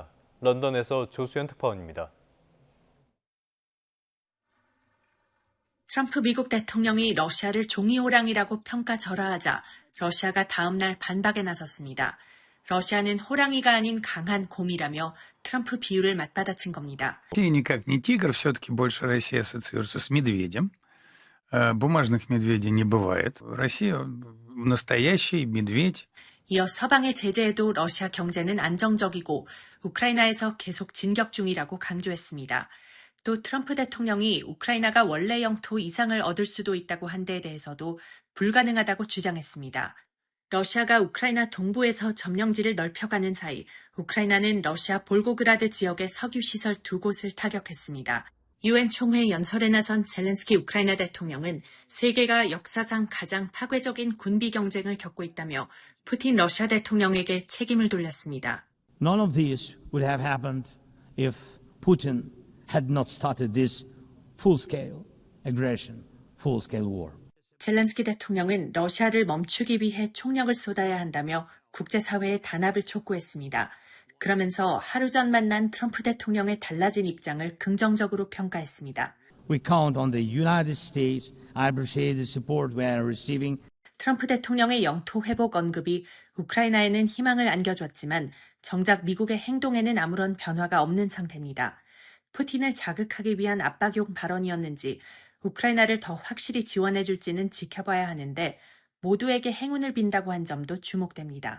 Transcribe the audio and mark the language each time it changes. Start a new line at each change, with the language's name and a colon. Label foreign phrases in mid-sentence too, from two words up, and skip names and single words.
Korean: 런던에서 조수연 특파원입니다. 트럼프 미국 대통령이 러시아를 종이호랑이라고 평가절하하자 러시아가 다음 날 반박에 나섰습니다. 러시아는 호랑이가 아닌 강한 곰이라며 트럼프 비유를 맞받아친 겁니다.
Russian: Никак не тигр, все-таки больше Россия ассоциируется с медведем. Бумажных медведей не бывает. Россия настоящий медведь.
Korean: 이어 서방의 제재에도 러시아 경제는 안정적이고 우크라이나에서 계속 진격 중이라고 강조했습니다. 또 트럼프 대통령이 우크라이나가 원래 영토 이상을 얻을 수도 있다고 한 데에 대해서도 불가능하다고 주장했습니다. 러시아가 우크라이나 동부에서 점령지를 넓혀가는 사이 우크라이나는 러시아 볼고그라드 지역의 석유시설 2곳을 타격했습니다. 유엔 총회 연설에 나선 젤렌스키 우크라이나 대통령은 세계가 역사상 가장 파괴적인 군비 경쟁을 겪고 있다며 푸틴 러시아 대통령에게 책임을 돌렸습니다.
English: None of this would have happened if Putin had not started this full-scale aggression, full-scale war.
Korean: 젤렌스키 대통령은 러시아를 멈추기 위해 총력을 쏟아야 한다며 국제사회의 단합을 촉구했습니다. 그러면서 하루 전 만난 트럼프 대통령의 달라진 입장을 긍정적으로 평가했습니다.
English: We count on the United States. I appreciate the support we are receiving.
Korean: 트럼프 대통령의 영토 회복 언급이 우크라이나에는 희망을 안겨줬지만 정작 미국의 행동에는 아무런 변화가 없는 상태입니다. 푸틴을 자극하기 위한 압박용 발언이었는지 우크라이나를 더 확실히 지원해줄지는 지켜봐야 하는데 모두에게 행운을 빈다고 한 점도 주목됩니다.